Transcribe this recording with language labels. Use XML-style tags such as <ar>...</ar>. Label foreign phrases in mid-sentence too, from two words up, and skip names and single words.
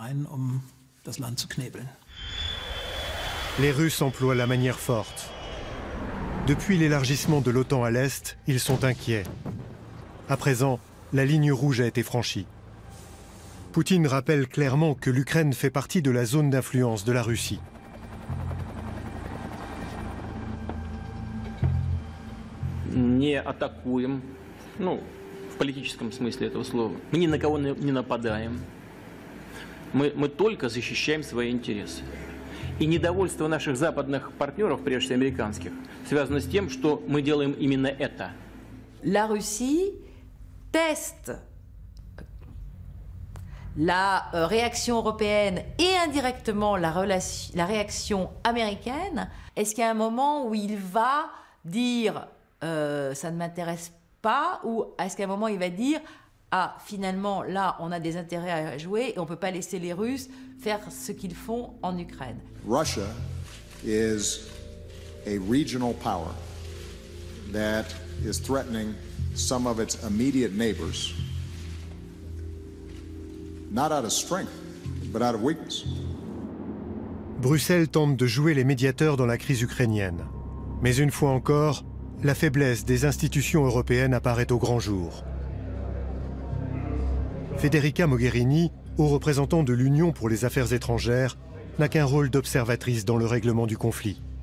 <fr>Les Russes emploient la manière forte. Depuis l'élargissement de l'OTAN à l'Est, ils sont inquiets. À présent, la ligne rouge a été franchie. Poutine rappelle clairement que l'Ukraine fait partie de la zone d'influence de la Russie.</fr> <ru>Не атакуем, ну, в политическом смысле этого слова. Мы ни на кого не нападаем. Мы только защищаем свои интересы. И недовольство наших западных партнеров, прежде всего американских, связано с тем, что мы делаем именно это.</ru> <fr>La Russie teste la réaction européenne et indirectement la réaction américaine. Est-ce qu'il y a un moment où il va dire ça ne m'intéresse pas, ou est-ce qu'à un moment il va dire ah, finalement, là, on a des intérêts à jouer et on ne peut pas laisser les Russes faire ce qu'ils font en Ukraine.</fr> <en>Russia is a regional power that is threatening some of its immediate neighbors, not out of strength, but out of weakness.</en> <fr>Bruxelles tente de jouer les médiateurs dans la crise ukrainienne. Mais une fois encore, la faiblesse des institutions européennes apparaît au grand jour. Federica Mogherini, haut représentant de l'Union pour les affaires étrangères, n'a qu'un rôle d'observatrice dans le règlement du conflit.</fr>